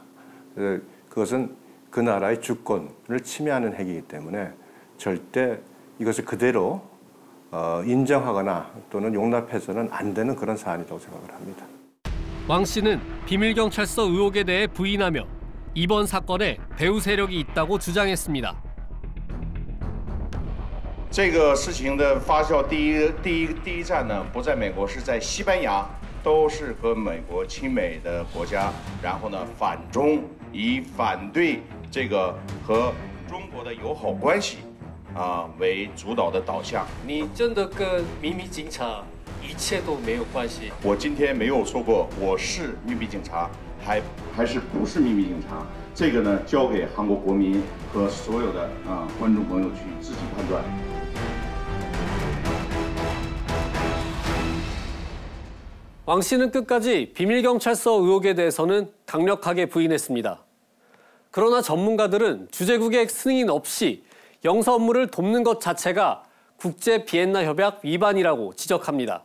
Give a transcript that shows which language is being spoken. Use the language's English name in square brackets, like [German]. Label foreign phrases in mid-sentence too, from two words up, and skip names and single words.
[Korean] 그것은 그 나라의 주권을 침해하는 행위이기 때문에 절대 이것을 그대로 인정하거나 또는 용납해서는 안 되는 그런 사안이라고 생각을 합니다. 왕 씨는 비밀경찰서 의혹에 대해 부인하며 이번 사건에 배후 세력이 있다고 주장했습니다. [Chinese] 这个事情的发酵第一站呢，不在美国，是在西班牙，都是和美国亲美的国家，然后呢反中，以反对这个和中国的友好关系为主导的导向。你真的跟秘密警察一切都没有关系？我今天没有说过我是秘密警察，还是不是秘密警察，这个呢交给韩国国民和所有的观众朋友去自己判断。 [Korean] 왕 씨는 끝까지 비밀경찰서 의혹에 대해서는 강력하게 부인했습니다. 그러나 전문가들은 주재국의 승인 없이 영사 업무를 돕는 것 자체가 국제 비엔나 협약 위반이라고 지적합니다.